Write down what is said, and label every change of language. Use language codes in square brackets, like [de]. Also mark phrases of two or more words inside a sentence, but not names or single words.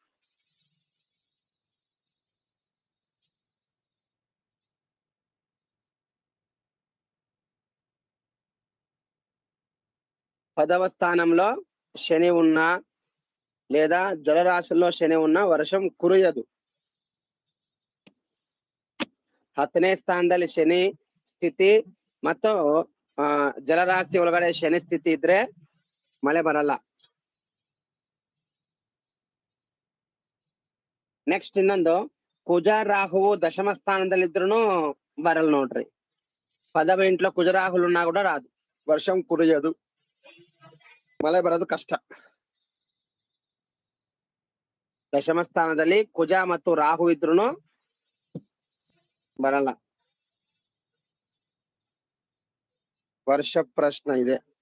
[te] పదవ స్థానంలో శని ఉన్నా లేదా జలరాశుల్లో శని ఉన్నా వర్షం కురయదు. [kn] ಹತ್ತನೇ ಸ್ಥಾನದಲ್ಲಿ ಶನಿ ಸ್ಥಿತಿ ಮತ್ತು ಜಲರಾಶಿ ಒಳಗಡೆ ಶನಿ ಸ್ಥಿತಿ ಇದ್ರೆ ಮಳೆ ಬರಲ್ಲ. ನೆಕ್ಸ್ಟ್ ಇನ್ನೊಂದು, ಕುಜ ರಾಹುವು దశమ స్థాನದಲ್ಲಿ ಇದ್ರೂ ಬರಲ್ಲ ನೋಡ್ರಿ. [te] పదవ ఇంట్లో కుజరాహులు ఉన్నా కూడా రాదు, వర్షం కురియదు, [kn] ಮಳೆ ಬರೋದು ಕಷ್ಟ. ದಶಮ ಸ್ಥಾನದಲ್ಲಿ ಕುಜ ಮತ್ತು ರಾಹು ಇದ್ರೂ ಬರಲ್ಲ. ವರ್ಷ ಪ್ರಶ್ನೆ ಇದೆ.